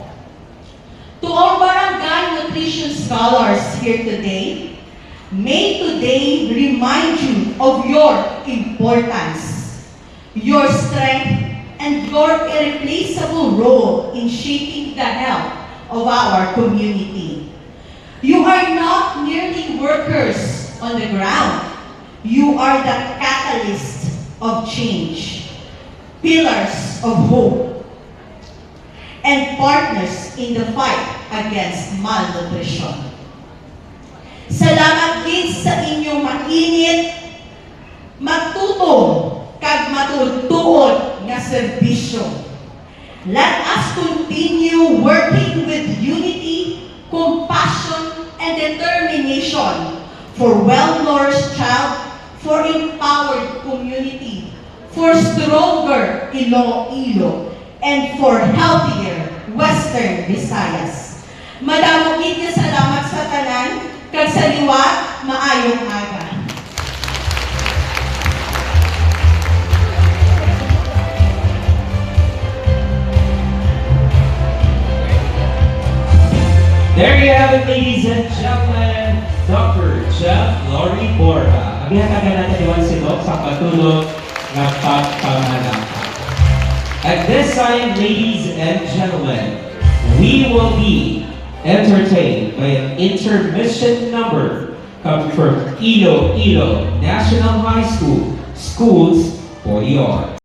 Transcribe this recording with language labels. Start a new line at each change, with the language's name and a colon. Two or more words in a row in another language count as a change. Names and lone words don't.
English: To our barangay nutrition scholars here today, may today remind you of your importance, your strength, and your irreplaceable role in shaping the health of our community. You are not merely workers on the ground. You are the catalyst of change, pillars of hope, and partners in the fight against malnutrition.
Hiligaynon: Salamat gid sa inyong mainit, matutong, kag matutuod nga serbisyo.
English: Let us continue working with unity, compassion, and determination for well-nourished child, for empowered community, for stronger Iloilo, and for healthier Western Visayas.
Hiligaynon: Madamo gid nga salamat sa tanan, kag sa liwat, maayong aga.
English: There you have it, ladies and gentlemen, Dr. Jeff Laurie Borja.
Hiligaynon: Ang ihatagan natin iwan silog sa patulog ng pagpamalakad.
English: At this time, ladies and gentlemen, we will be entertained by an intermission number coming from Iloilo National High School, Schools for the Arts.